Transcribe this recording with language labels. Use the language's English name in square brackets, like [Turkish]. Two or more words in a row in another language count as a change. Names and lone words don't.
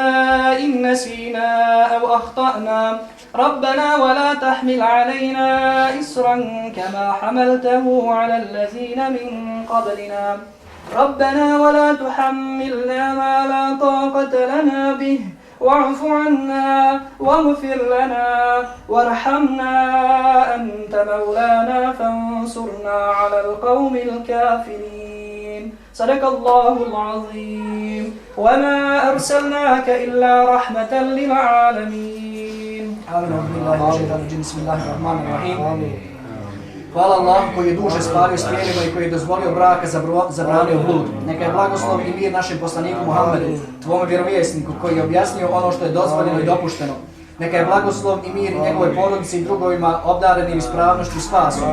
[Arabic] إن نسينا أو أخطأنا ربنا ولا تحمل علينا إصرا كما حملته على الذين من قبلنا ربنا ولا تحملنا ما لا طاقة لنا به واعف عنا واغفر لنا وارحمنا أنت مولانا فانصرنا على القوم الكافرين صدق الله العظيم وما أرسلناك إلا رحمة للعالمين آمين بالله من الشيطان الرجيم بسم الله الرحمن الرحيم [Bosnian] Hvala Allah koji je duže spalio smijenima i koji je dozvolio braka, zabranio blud. Neka je blagoslov i mir našem poslaniku Muhammedu, tvome vjerovjesniku koji je objasnio ono što je dozvoljeno i dopušteno. Neka je blagoslov i mir njegove porodici i drugovima obdarenim ispravnošću i spasom.